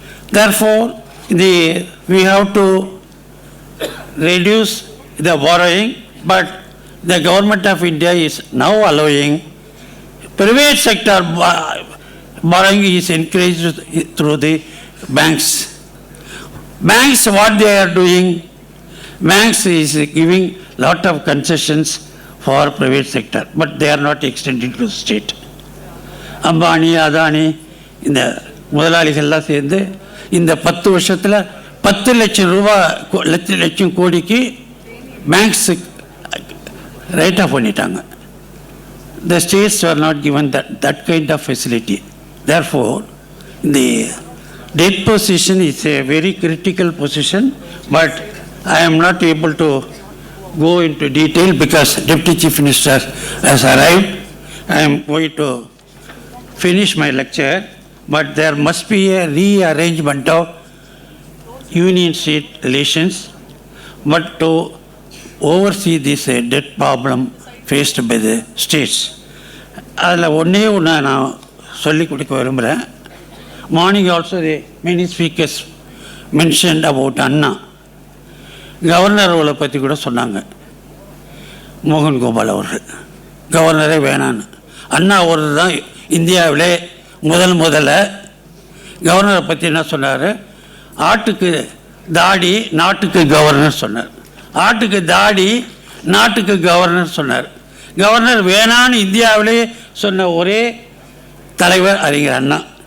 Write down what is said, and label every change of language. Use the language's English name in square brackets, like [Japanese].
[English] Therefore, we have to reduce the borrowing, but the government of India is now allowing private sector borrowing is encouraged through the banks. Banks, what they are doing, banks is giving lot of concessions for private sector, but they are not extending to the state. [Tamil] Ambani Adani இந்த முதலாளிகள்லாம் சேர்ந்து இந்த 10 வருஷத்தில் 10 லட்சம் ரூபா லட்சம் கோடிக்கு banks right of பண்ணிட்டாங்க. [English] The states were not given that kind of facility. Therefore, the debt position is a very critical position, but I am not able to go into detail because Deputy Chief Minister has arrived. I am going to finish my lecture, but there must be a rearrangement of union-state relations, but to oversee this debt problem faced by the states. [Tamil] அதில் ஒன்றே நான் சொல்லிக் கொடுக்க விரும்புகிறேன். [English] Morning also many speakers mentioned about Anna. [Tamil] Governor அவளை பற்றி கூட சொன்னாங்க. மோகன் கோபால் அவர்கள் கவர்னரே வேணான்னு. அண்ணா ஒரு தான் இந்தியாவிலே முதல்ல கவர்னரை பற்றி என்ன சொன்னார்? ஆட்டுக்கு தாடி நாட்டுக்கு கவர்னர் சொன்னார். ஆட்டுக்கு தாடி நாட்டுக்கு கவர்னர் சொன்னார். கவர்னர் வேணான்னு இந்தியாவிலே சொன்ன ஒரே தலைவர் அறிஞர் அண்ணா.